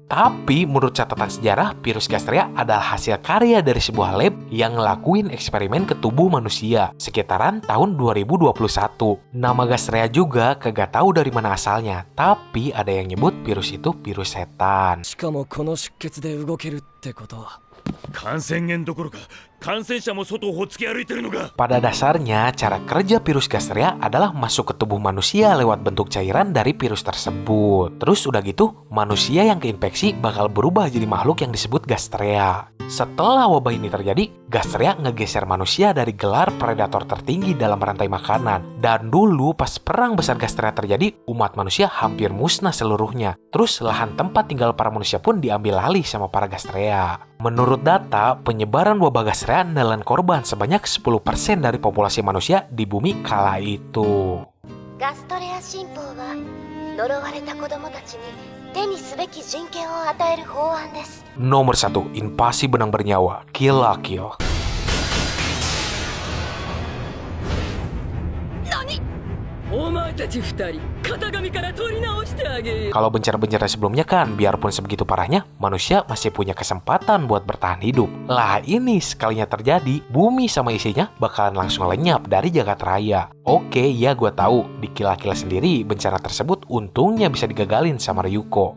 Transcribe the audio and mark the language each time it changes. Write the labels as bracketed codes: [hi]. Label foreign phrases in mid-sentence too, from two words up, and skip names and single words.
[id] Tapi menurut catatan sejarah, virus Gastrea adalah hasil karya dari sebuah lab yang ngelakuin eksperimen ke tubuh manusia sekitaran tahun 2021. Nama Gastrea juga kagak tahu dari mana asalnya, tapi ada yang nyebut virus itu virus setan. [ja] しかもこの出血で動けるってことは感染源どころか感染者も外をほっつき歩いてるのか。 [id] Pada dasarnya, cara kerja virus Gastrea adalah masuk ke tubuh manusia lewat bentuk cairan dari virus tersebut. Terus udah gitu, manusia yang keinfeksi bakal berubah jadi makhluk yang disebut Gastrea. Setelah wabah ini terjadi, Gastrea ngegeser manusia dari gelar predator tertinggi dalam rantai makanan. Dan dulu pas perang besar Gastrea terjadi, umat manusia hampir musnah seluruhnya. Terus lahan tempat tinggal para manusia pun diambil alih sama para Gastrea. Menurut data, penyebaran wabah Gastrea menelan korban sebanyak 10% dari populasi manusia di bumi kala itu. [ja] ガストレア新法は呪われた子供たちに手にすべき人権を与える法案です。 [id] Nomor 1, invasi benang bernyawa, Kill la Kill. [ja] お前たち二人型紙から取り直してあげよう。 [id] Kalau bencana-bencana sebelumnya kan, biarpun sebegitu parahnya, manusia masih punya kesempatan buat bertahan hidup. Lah ini sekalinya terjadi, bumi sama isinya bakalan langsung lenyap dari jagat raya. Oke, ya gue tahu, di Kill la Kill sendiri bencana tersebut untungnya bisa digagalin sama Ryuko.